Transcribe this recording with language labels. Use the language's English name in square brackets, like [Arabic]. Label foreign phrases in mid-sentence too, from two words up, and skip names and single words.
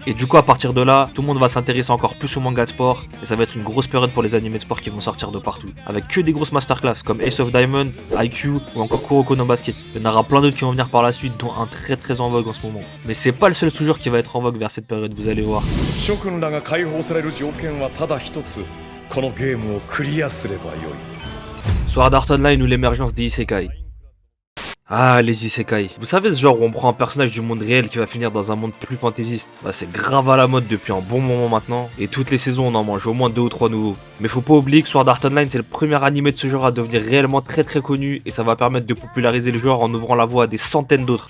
[French] Et du coup à partir de là, tout le monde va s'intéresser encore plus au manga de sport et ça va être une grosse période pour les animés de sport qui vont sortir de partout. Avec que des grosses masterclass comme Ace of Diamond, IQ ou encore Kuroko no Basket. Il y en aura plein d'autres qui vont venir par la suite, dont un très en vogue en ce moment. Mais c'est pas le seul toujours qui va être en vogue vers cette période, vous allez voir. [Japanese] 諸君らが解放される条件はただ一つ。このゲームをクリアすればよい。 [French] Sword Art Online ou l'émergence des Isekai. Ah, les Isekai. Vous savez ce genre où on prend un personnage du monde réel qui va finir dans un monde plus fantaisiste? Bah c'est grave à la mode depuis un bon moment maintenant, et toutes les saisons on en mange au moins 2 ou 3 nouveaux. Mais faut pas oublier que Sword Art Online c'est le premier animé de ce genre à devenir réellement très connu, et ça va permettre de populariser le genre en ouvrant la voie à des centaines d'autres.